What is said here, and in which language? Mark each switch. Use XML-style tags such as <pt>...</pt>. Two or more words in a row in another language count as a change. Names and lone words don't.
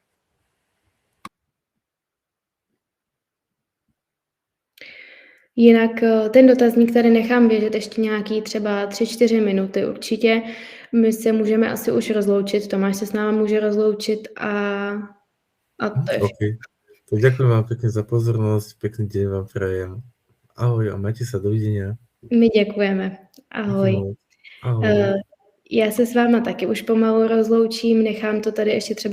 <cs>Jinak ten dotazník tady nechám běžet ještě nějaký třeba 3-4 minuty určitě. My se můžeme asi už rozloučit, Tomáš se s náma může rozloučit a to je OK.</cs> <sk>Tak ďakujem vám pekne za pozornosť, pekný deň vám prajem. Ahoj a majte sa, dovidenia.</sk> <cs>My děkujeme. Ahoj. Ahoj. Já se s váma taky už pomalu rozloučím, nechám to tady ještě třeba</cs>